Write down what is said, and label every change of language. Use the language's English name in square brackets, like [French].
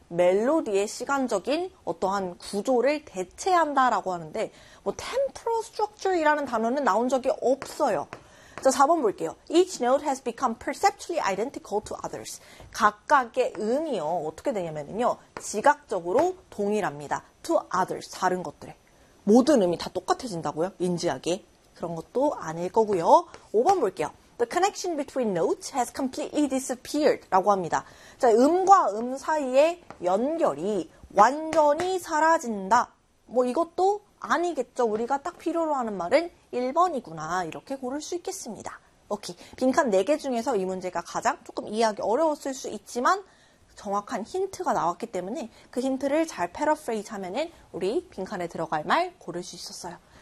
[Korean] 멜로디의 시간적인 어떠한 구조를 대체한다라고 하는데, 뭐, temporal structure이라는 단어는 나온 적이 없어요. 자, 4번 볼게요. [English] Each note has become perceptually identical to others. [Korean] 각각의 음이요. 어떻게 되냐면요. 지각적으로 동일합니다. [English] To others. [Korean] 다른 것들에. 모든 음이 다 똑같아진다고요? 인지하게. 그런 것도 아닐 거고요. 5번 볼게요. [English] The connection between notes has completely disappeared [Korean] 라고 합니다. 자, 음과 음 사이의 연결이 완전히 사라진다. 뭐 이것도 아니겠죠. 우리가 딱 필요로 하는 말은 1번이구나. 이렇게 고를 수 있겠습니다. 오케이. 빈칸 4개 중에서 이 문제가 가장 조금 이해하기 어려웠을 수 있지만 정확한 힌트가 나왔기 때문에 그 힌트를 잘 패러프레이즈 하면은 우리 빈칸에 들어갈 말 고를 수 있었어요.